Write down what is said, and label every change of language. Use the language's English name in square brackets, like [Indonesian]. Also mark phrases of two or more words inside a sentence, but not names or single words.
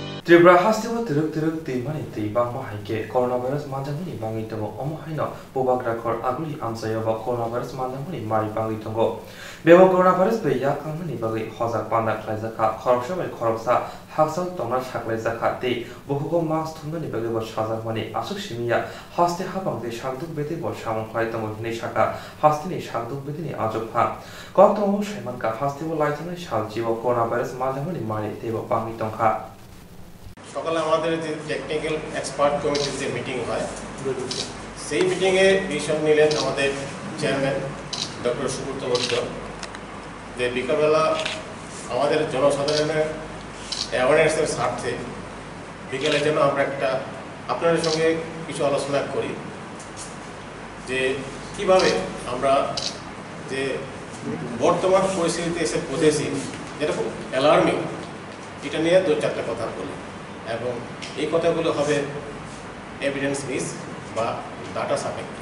[Kok Borok] Tribra hastiwa tiruk timani tibang mahike coronavirus manjamuni bangi tamo omohaino bobagrakor aguli amsayoba coronavirus manjamuni mari bangi tongo bebo coronavirus be yakangmani bagi hozak panda klaizaka khorobshamel khorobsa haksal tomra shaklaizaka te bohugo mas thungani bagi bo shazakmani asuk shimiya haste habang de shagduk bete bo shamon khai tamo hine shaka hastini shagduk betini ajopha kotamo shaimanka hastiwa laitane shaljibo coronavirus manjamuni mari tebo bangi tongkha [Bangla] সকালে আমাদের যে [English] technical expert [Bangla] কমিটির যে মিটিং হয় সেই মিটিংয়ে ডিসিশন নিলেন আমাদের চেয়ারম্যান ডক্টর সুব্রত বৈদ্য যে বিকালবেলা আমাদের জনসাধারণের অ্যাওয়ারনেসের স্বার্থে বিকেলে যেন আমরা একটা আপনাদের সঙ্গে কিছু আলোচনা করি যে কিভাবে আমরা যে বর্তমান পরিস্থিতিতে এসে পৌঁছেছি যেটা খুব অ্যালার্মিং এটা নিয়ে দু চারটা কথা বলি এবং এই কথাগুলো হবে [English] evidence base [Bangla] বা ডাটা সাপেক্ষে।